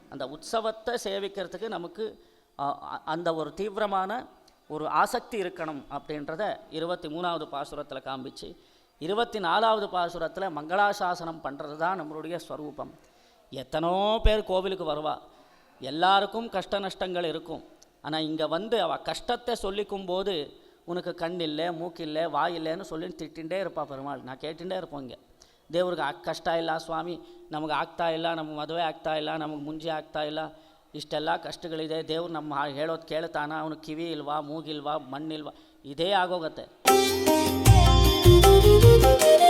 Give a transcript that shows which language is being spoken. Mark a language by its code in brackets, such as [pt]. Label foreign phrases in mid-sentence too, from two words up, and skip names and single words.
[ta] அந்த உற்சவத்தை சேவிக்கிறதுக்கு நமக்கு அந்த ஒரு தீவிரமான ஒரு ஆசக்தி இருக்கணும் அப்படின்றத 23வது பாசுரத்தில் காமிச்சு 24வது பாசுரத்தில் மங்களாசாசனம் பண்ணுறது தான் நம்மளுடைய ஸ்வரூபம். எத்தனோ பேர் கோவிலுக்கு வருவா, எல்லாருக்கும் கஷ்ட நஷ்டங்கள் இருக்கும். ஆனால் இங்கே வந்து அவள் கஷ்டத்தை சொல்லிக்கும் போது உனக்கு கண் இல்லை, மூக்கு இல்லை, வாய் இல்லைன்னு சொல்லி திட்டிகிட்டே இருப்பா பெருமாள். நான் கேட்டுகிட்டே இருப்போம். [kn] ಇங்கே ದೇವ್ರಿಗೆ ಕಷ್ಟ ಇಲ್ಲ ಸ್ವಾಮಿ, ನಮಗೆ ಆಗ್ತಾ ಇಲ್ಲ, ನಮಗೆ ಮದುವೆ ಆಗ್ತಾ ಇಲ್ಲ, ನಮಗೆ ಮುಂಜಿ ಆಗ್ತಾ ಇಲ್ಲ, ಇಷ್ಟೆಲ್ಲ ಕಷ್ಟಗಳಿದೆ, ದೇವ್ರು ನಮ್ಮ ಹೇಳೋದು ಕೇಳ್ತಾನ, ಅವನು ಕಿವಿ ಇಲ್ವಾ, ಮೂಗಿಲ್ವಾ, ಮಣ್ಣಿಲ್ವಾ, ಇದೇ ಆಗೋಗತ್ತೆ.